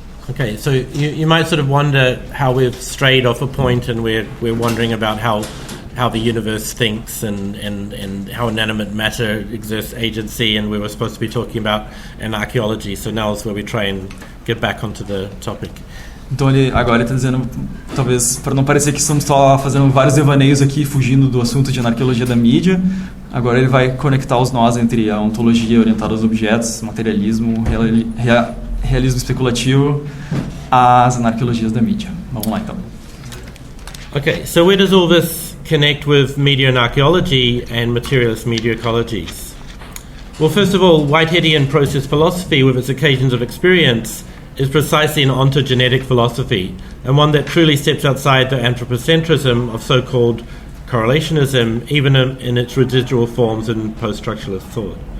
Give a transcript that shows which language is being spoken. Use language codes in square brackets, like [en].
[en] Okay, so you might sort of wonder how we've strayed off a point, and we're wondering about how the universe thinks and how inanimate matter exerts agency, and we were supposed to be talking about an archaeology, so now is where we try and get back onto the topic. [pt] Então ele agora está dizendo, talvez para não parecer que estamos só fazendo vários devaneios aqui, fugindo do assunto de anarqueologia da mídia, Agora ele vai conectar os nós entre a ontologia orientada aos objetos, materialismo, realismo especulativo, às anarqueologias da mídia. Vamos lá, então. [en] Okay, so where does all this connect with media and archaeology and materialist media ecologies? Well, first of all, Whiteheadian process philosophy, with its occasions of experience, is precisely an ontogenetic philosophy, and one that truly steps outside the anthropocentrism of so-called correlationism, even in its residual forms in post-structuralist thought.